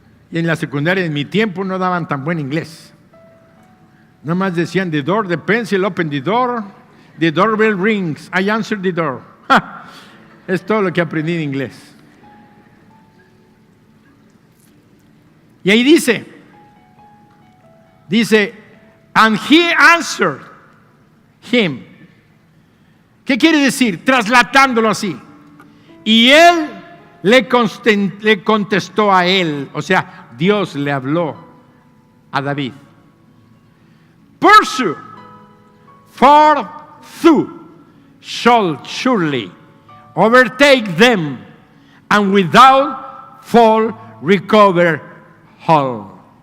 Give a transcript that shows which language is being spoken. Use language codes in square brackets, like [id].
[es] Y en la secundaria, en mi tiempo, no daban tan buen inglés. Nada más decían, [en] the door, the pencil, open the door, the doorbell rings, I answered the door. [es] ¡Ja! Es todo lo que aprendí en inglés. Y ahí dice, [en] and he answered him. [es] ¿Qué quiere decir? Trasladándolo así. Y él le contestó a él, o sea, Dios le habló a David. [en] Pursue, for thou shalt surely overtake them, and without fall recover all.